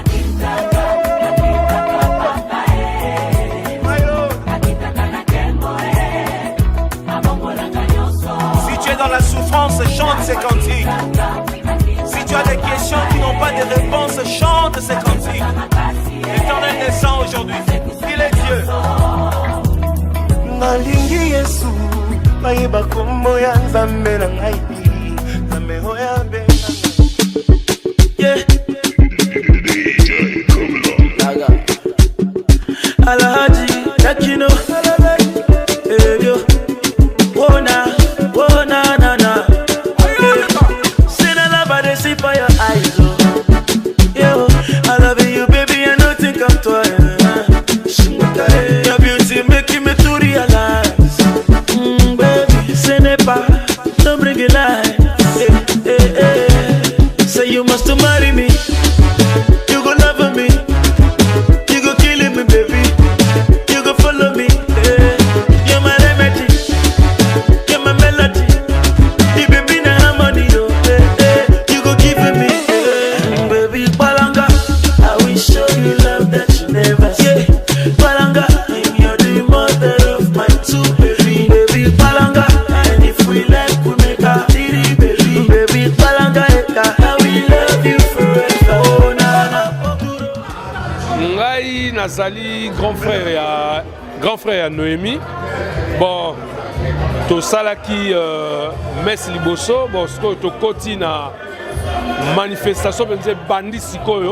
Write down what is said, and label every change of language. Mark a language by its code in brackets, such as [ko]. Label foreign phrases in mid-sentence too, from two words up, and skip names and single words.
[fr] Si tu es dans la souffrance, chante ces cantiques. Si tu as des questions qui n'ont pas de réponse, chante ces cantiques. L'Éternel descend aujourd'hui. Il est Dieu. [ln] Nalingi Yesu, bayeba kombo ya Nzambe na ngai. Nzambe oya be. [pcm] Alhaji Takino yo wona na say na love I see for your eyes yo I love you baby I know think I'm twice your beauty making me to realize baby [fr] ce n'est pas [pcm] don't bring it light say you must marry me you go love me you go kill me baby you go follow me you're my remedy you're my melody you baby na harmony yo you go give me baby Palanga I will show you love that you never see Palanga you're the mother of my two baby Palanga and if we like we make a three baby Palanga I will love you forever oh na [ln] Ngai nazali [fr] grand frère [ln] ya Noémie. Bon, to salaki messe liboso, bon sikoyo to koti na manifestation benze bandi sikoyo.